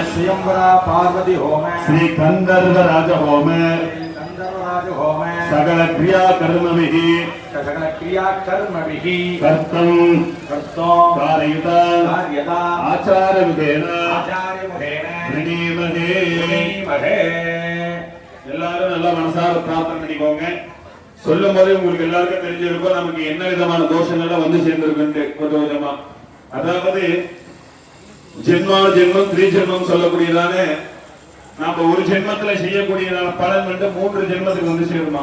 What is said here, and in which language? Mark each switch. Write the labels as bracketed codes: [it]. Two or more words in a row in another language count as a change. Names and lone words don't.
[sa] स्वयंवरा पार्वती होम श्री गंधर्व राज होम सकल क्रिया कर्म कर्तुं कारयिता आचार विधेन [ta] எல்லாரும் நல்லா மனசார பிரார்த்தனை பண்ணிக்கோங்க. சொல்லும் போது உங்களுக்கு எல்லாருக்கும் தெரிஞ்சிருக்கும் நமக்கு என்ன விதமான தோஷங்கள்லாம் வந்து சேர்ந்திருக்கு கொஞ்சம் கொஞ்சமா. அதாவது ஜென்மம் திரிஜென்மம் சொல்லக்கூடியதான நாம ஒரு ஜென்மத்துல செய்யக்கூடியதான பலன் வந்து 3 ஜென்மத்துக்கு வந்து சேருமா.